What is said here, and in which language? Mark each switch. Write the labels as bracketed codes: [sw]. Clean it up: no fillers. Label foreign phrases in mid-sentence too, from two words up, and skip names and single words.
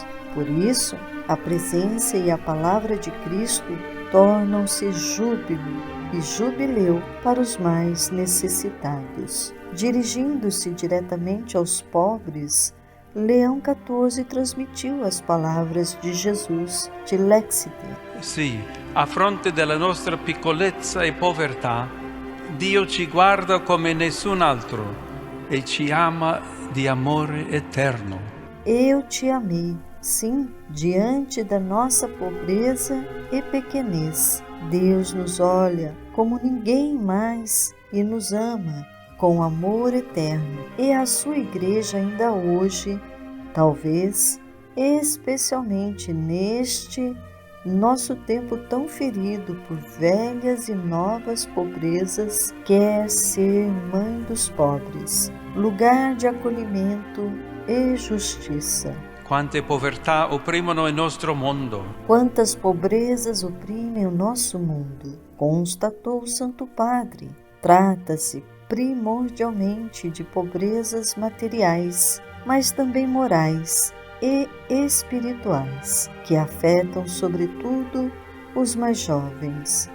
[pt] Por isso, a presença e a palavra de Cristo tornam-se júbilo e jubileu para os mais necessitados. Dirigindo-se diretamente aos pobres, Leão XIV transmitiu as palavras de Jesus de Lexite. [it] Sì, a fronte della nostra piccolezza e povertà, Dio ci guarda come nessun altro e ci ama di amore eterno. [pt] Eu te amei. Sim, diante da nossa pobreza e pequenez, Deus nos olha como ninguém mais e nos ama com amor eterno. E a sua igreja ainda hoje, talvez, especialmente neste nosso tempo tão ferido por velhas e novas pobrezas, quer ser mãe dos pobres, lugar de acolhimento e justiça. [it] Quante povertà opprimono il nostro mondo. [pt] Quantas pobrezas oprimem o nosso mundo, constatou o Santo Padre. Trata-se primordialmente de pobrezas materiais, mas também morais e espirituais, que afetam sobretudo os mais jovens.